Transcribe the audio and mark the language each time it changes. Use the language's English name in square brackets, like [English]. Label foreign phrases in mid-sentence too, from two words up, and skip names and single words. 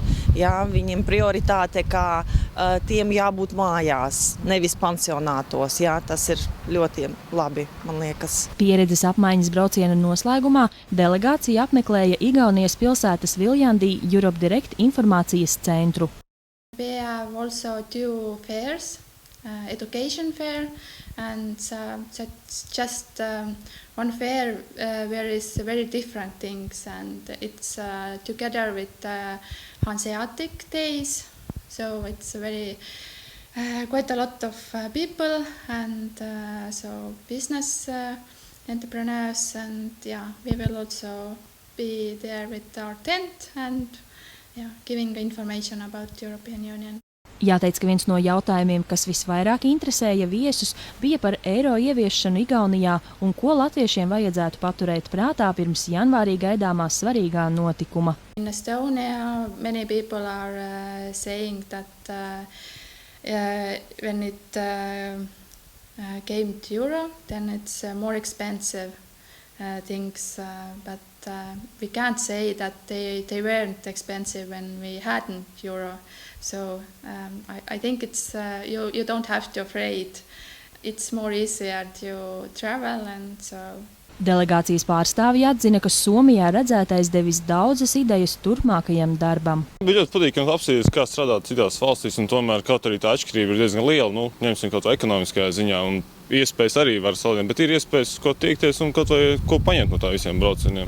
[Latvian] Jā, viņiem prioritāte, kā tiem jābūt mājās, nevis pansionātos. Jā, tas ir ļoti labi, man liekas. Pieredzes apmaiņas brauciena noslēgumā delegācija apmeklēja Igaunijas pilsētas Viljandī Europe Direct informācijas centru. [English] We have also 2 fairs, education fair and that's just one fair where is very different things and it's together with Hanseatic days, so it's very quite a lot of people and so business entrepreneurs and yeah, we will also be there with our tent and giving information about European Union. [Latvian] Jāteic, ka viens no jautājumiem, kas visvairāk interesēja viesus, bija par eiro ieviešanu Igaunijā un ko latviešiem vajadzētu paturēt prātā pirms janvārī gaidāmā svarīgā notikuma. [English] In Estonia, many people are saying that when it came to euro, then it's more expensive things, but we can't say that they weren't expensive when we hadn't euro. So I think it's you don't have to afraid. It's more easier to travel and so. [Latvian] Delegācijas pārstāvji atzina, ka Somijā redzētais devis daudzas idejas turpmākajam darbam. Bija ļoti patīkami apstīties, kā strādāt citās valstīs, un tomēr kaut arī tā atšķirība ir diezgan liela. Ņemsim kaut vai ekonomiskajā ziņā, un iespējas arī var salīdzināt, bet ir iespējas, ko tiekties un kaut vai ko paņemt no tā visiem braucieniem.